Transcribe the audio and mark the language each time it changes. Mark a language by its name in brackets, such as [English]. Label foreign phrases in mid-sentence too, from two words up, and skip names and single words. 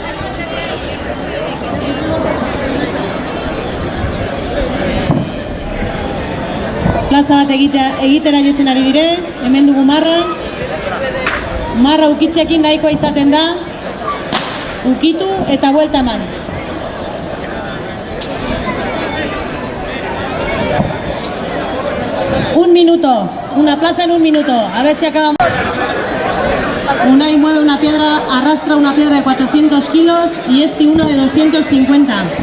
[Basque] Plaza bat egitera jotzen ari dire, hemen dugu marra. Marra ukitzekin nahikoa izaten da. Ukitu eta buelta eman. [Spanish] Un minuto, una plaza en 1 minuto, a ver si acabamos. Unai mueve una piedra, arrastra una piedra de 400 kilos y este uno de 250.